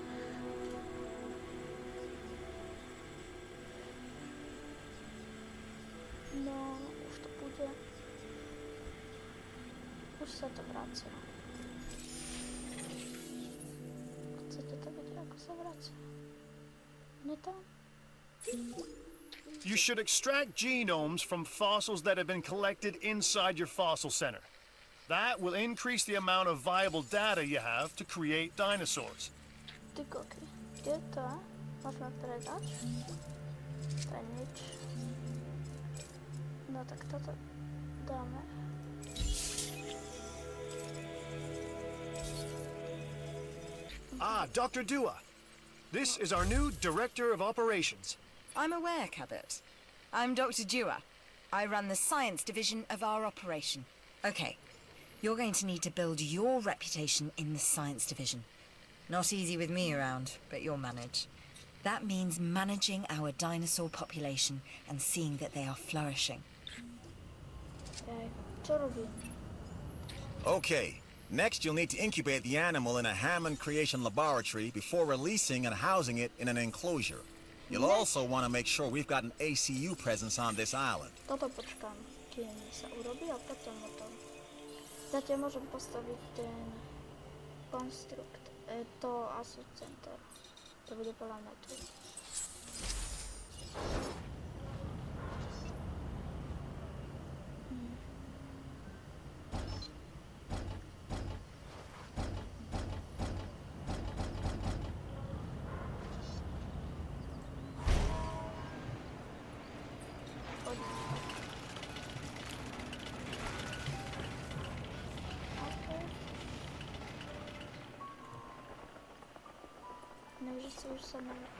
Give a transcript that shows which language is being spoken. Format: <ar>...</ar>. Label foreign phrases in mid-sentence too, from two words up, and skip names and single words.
<sk>No, už to bude. Už sa to vracia. Chcete to vidieť, ako sa vracia? Nie tam?</sk> <en>You should extract genomes from fossils that have been collected inside your fossil center. That will increase the amount of viable data you have to create dinosaurs.</en> <sk>Ty koky. Kde je to? Môžeme predať? To je nič. No tak toto dáme.</sk> <en>Ah, Dr. Dua. This is our new Director of Operations. I'm aware, Cabot. I'm Dr. Dua. I run the science division of our operation. Okay, you're going to need to build your reputation in the science division. Not easy with me around, but you'll manage. That means managing our dinosaur population and seeing that they are flourishing.</en> <sk>Jaj, čo robí?</sk> <en>Okay, next you'll need to incubate the animal in a Hammond creation laboratory before releasing and housing it in an enclosure. You'll also want to make sure we've got an ACU presence on this island.</en> <sk>Toto počkám, kým sa urobí a potom o tom. Zatiaľ môžem postaviť ten konstrukt. To</sk> <en>ASU center.</en> <sk>To bude podľa mňa tu.</sk> <cs>Nevím, že se už samé.</cs>